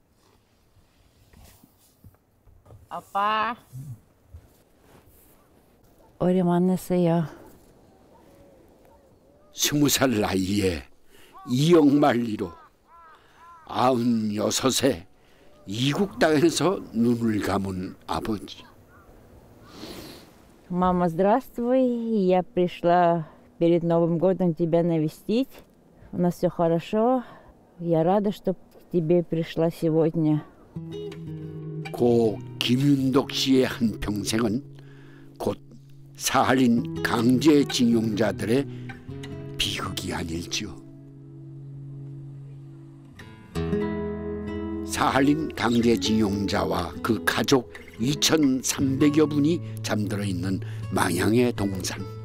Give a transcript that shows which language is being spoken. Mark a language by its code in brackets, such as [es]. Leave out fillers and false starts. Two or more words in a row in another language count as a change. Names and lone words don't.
[ko] 아빠, 우리 만났어요. 20살 나이에 이역만리로 96세 이국 땅에서 눈을 감은 아버지. [ru] Мама, здравствуй. Я пришла перед Новым годом тебя навестить. У нас все хорошо. Я рада, что к тебе пришла сегодня. [ko] 고 김윤덕 씨의 한평생은 곧 사할린 강제징용자들의 비극이 아닐지요. 사할린 강제징용자와 그 가족 2,300여 분이 잠들어 있는 망향의 동산.